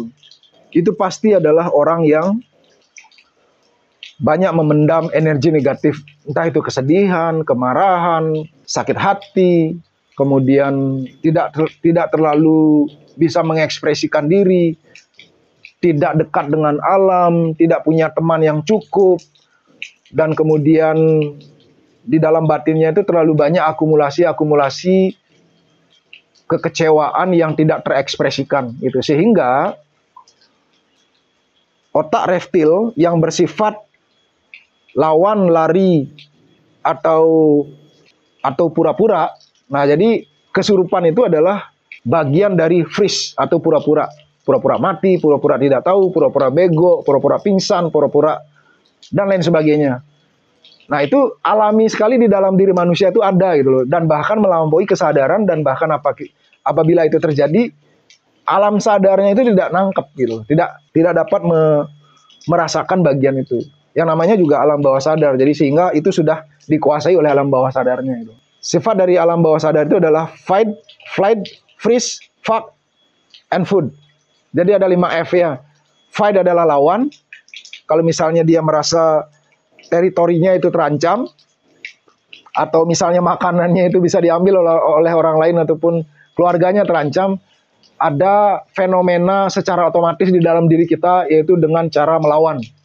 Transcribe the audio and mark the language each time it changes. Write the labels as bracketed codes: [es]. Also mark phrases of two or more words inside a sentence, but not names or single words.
[id] Itu pasti adalah orang yang banyak memendam energi negatif, entah itu kesedihan, kemarahan, sakit hati, kemudian tidak terlalu bisa mengekspresikan diri, tidak dekat dengan alam, tidak punya teman yang cukup, dan kemudian di dalam batinnya itu terlalu banyak akumulasi kekecewaan yang tidak terekspresikan gitu. Sehingga otak reptil yang bersifat lawan, lari, atau pura-pura. Nah, jadi kesurupan itu adalah bagian dari freeze atau pura-pura. Pura-pura mati, pura-pura tidak tahu, pura-pura bego, pura-pura pingsan, pura-pura, dan lain sebagainya. Nah, itu alami sekali di dalam diri manusia itu ada gitu loh. Dan bahkan melampaui kesadaran, dan bahkan apabila itu terjadi, alam sadarnya itu tidak nangkep gitu. Tidak dapat merasakan bagian itu. Yang namanya juga alam bawah sadar. Jadi sehingga itu sudah dikuasai oleh alam bawah sadarnya itu. Sifat dari alam bawah sadar itu adalah [en] fight, flight, freeze, fuck, and food. [id] Jadi ada 5 F ya. Fight adalah lawan. Kalau misalnya dia merasa teritorinya itu terancam, atau misalnya makanannya itu bisa diambil oleh orang lain ataupun keluarganya terancam, ada fenomena secara otomatis di dalam diri kita, yaitu dengan cara melawan.